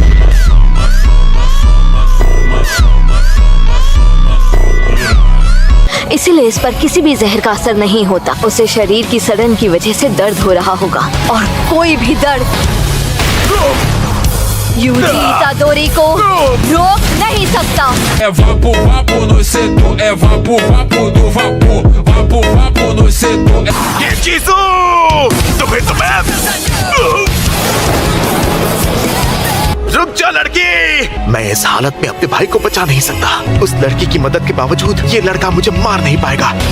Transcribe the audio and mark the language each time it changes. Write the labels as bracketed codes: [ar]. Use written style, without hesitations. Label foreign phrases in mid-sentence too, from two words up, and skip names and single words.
[hi] इसीलिए इस पर किसी भी जहर का असर नहीं होता। उसे शरीर की सड़न की वजह से दर्द हो रहा होगा और कोई भी दर्द यूजी इतादोरी को रोक नहीं सकता। [pt] É vapo, vapo no setor, é vapo, vapo do vapor, vapo, vapo no setor. [hi] रुक जा लड़की! मैं इस हालत में अपने भाई को बचा नहीं सकता। उस लड़की की मदद के बावजूद ये लड़का मुझे मार नहीं पाएगा।